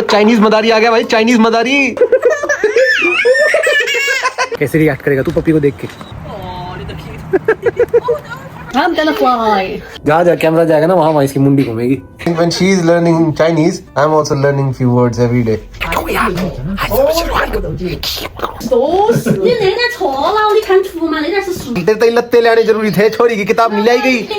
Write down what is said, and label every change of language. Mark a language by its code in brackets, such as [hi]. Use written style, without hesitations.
[hi] Chinese मदारी आ गया भाई, Chinese मदारी। कैसे रिएक्ट करेगा तू पप्पी को देख के? [en] I'm gonna fly. [hi] जहाँ जहाँ कैमरा जाएगा ना वहाँ इसकी मुंडी घूमेगी। [en] When she is learning Chinese, I'm also learning few words every day. [zh] 你那个错了，你看图嘛，那个是树。 [hi] तेरे तो लत्ते लाने जरूरी थे, छोरी की किताब नहीं लाई गई।